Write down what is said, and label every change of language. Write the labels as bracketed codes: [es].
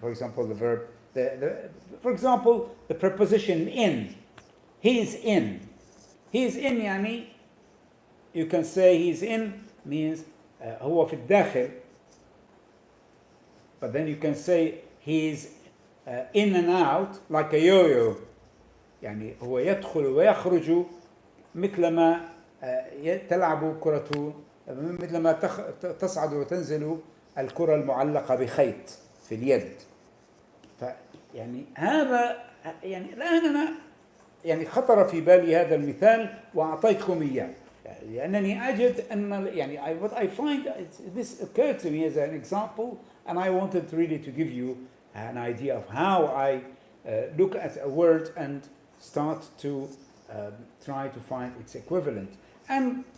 [en] For example, the verb, for example, the preposition in. He's in. He's in, يعني, you can say he's in means [ar] هو في الداخل, [en] but then you can say he's in and out like a yo-yo. [ar] يعني هو يدخل ويخرج مثلما تلعب كرة، مثلما تصعد وتنزل الكرة المعلقة بخيط في اليد. فيعني هذا يعني الآن أنا يعني خطر في بالي هذا المثال وأعطيتكم إياه، لأنني أجد أن يعني [en] what I find this occurred to me as an example, and I wanted really to give you an idea of how I look at a word and start to try to find its equivalent. And